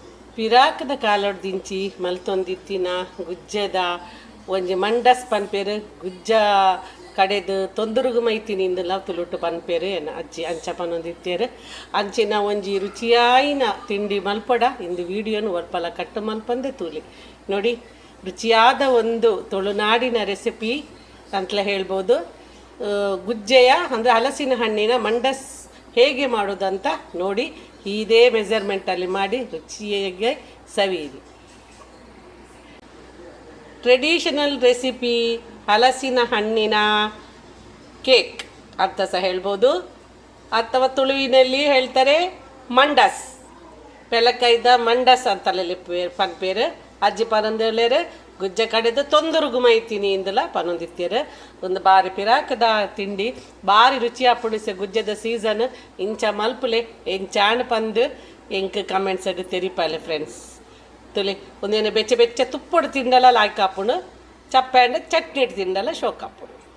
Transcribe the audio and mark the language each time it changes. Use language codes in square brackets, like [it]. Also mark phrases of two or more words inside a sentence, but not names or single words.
[tcy] ಪಿರಾಕದ ಕಾಲೊಡ್ದಿಂಚಿ ಮಲ್ತೊಂದಿತ್ತಿನ ಗುಜ್ಜದ ಒಂಜಿ ಮಂಡಸ್ ಪನ್ಪೇರು ಗುಜ್ಜ ಕಡೆದು ತೊಂದರುಗು ಮೈತಿನಿಂದಲ ತುಳುಟು ಪನ್ಪೇರು ಎನ್ನ ಅಜ್ಜಿ ಅಂಚ ಪನೊಂದಿತ್ತೇರು ಅಂಚಿನ ಒಂಜಿ ರುಚಿಯಾಯಿನ ತಿಂಡಿ ಮಲ್ಪಡ ಇಂದು ವಿಡಿಯೋನು ಒರ್ಪಲ ಕಟ್ಟು ಮಲ್ಪಂದೆ ತೂಲಿ ನೋಡಿ. [kn] ರುಚಿಯಾದ ಒಂದು ತುಳುನಾಡಿನ ರೆಸಿಪಿ ಅಂತಲೇ ಹೇಳ್ಬೋದು. ಗುಜ್ಜೆಯ ಅಂದರೆ ಹಲಸಿನ ಹಣ್ಣಿನ ಮಂಡಸ್ ಹೇಗೆ ಮಾಡೋದಂತ ನೋಡಿ. ಇದೇ ಮೆಜರ್ಮೆಂಟಲ್ಲಿ ಮಾಡಿ ರುಚಿಯಾಗಿ ಸವಿಯಿರಿ. [en] traditional recipe [kn] ಹಲಸಿನ ಹಣ್ಣಿನ ಕೇಕ್ ಅಂತ ಸಹ ಹೇಳ್ಬೋದು, ಅಥವಾ ತುಳುವಿನಲ್ಲಿ ಹೇಳ್ತಾರೆ ಮಂಡಸ್. [tcy] ಪೆಲಕೈದ ಮಂಡಸ್ ಅಂತಲೇ ಪನ್ಪೇರು ಅಜ್ಜಿ ಪನೊಂದೇಳೇರು ಗುಜ್ಜೆ ಕಡೆದು ತೊಂದರುಗು ಮೈತೀನಿ ಇಂದಲ ಪನೊಂದಿತ್ತೇರು. ಒಂದು ಬಾರಿ ಪಿರಾಕದ ತಿಂಡಿ ಬಾರಿ ರುಚಿಯ ಪುಡಿಸೆ ಗುಜ್ಜದ ಸೀಸನ್ ಇಂಚ ಮಲ್ಪುಲೆ ಎಂಚಾಣ್ ಪಂದು ಎಂಕ್ ಕಮೆಂಟ್ಸ್ ತೆರಿಪಾಲೆ ಫ್ರೆಂಡ್ಸ್. ತುಲಿ ಒಂದೇನು ಬೆಚ್ಚ ಬೆಚ್ಚ ತುಪ್ಪಡು ತಿಂಡಲ ಲಾಯ್ಕಾಪುಣು, ಚಪ್ಪಂಡು ಚಟ್ನಿ ತಿಂಡಲ ಶೋಕಾಪುಣು.